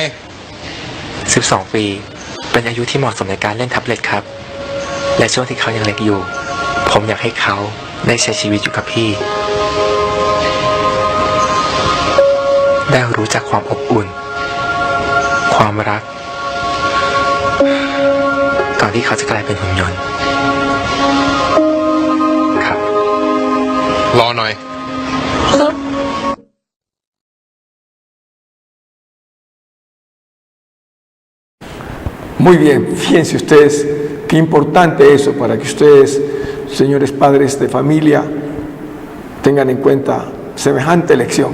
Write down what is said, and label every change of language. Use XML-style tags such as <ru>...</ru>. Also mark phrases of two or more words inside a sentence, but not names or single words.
<th>12 ปีเป็นอายุที่เหมาะสมในการเล่นแท็บเล็ตครับและช่วงที่เขายังเล็กอยู่ผมอยากให้เขาได้ใช้ชีวิตอยู่กับพี่ได้รู้จักความอบอุ่นความรักก่อนที่เขาจะกลายเป็นหุ่นยนต์ครับ รอหน่อย</th> <es>Muy bien, fíjense ustedes qué importante eso para que ustedes, señores padres de familia, tengan en cuenta semejante lección.</es>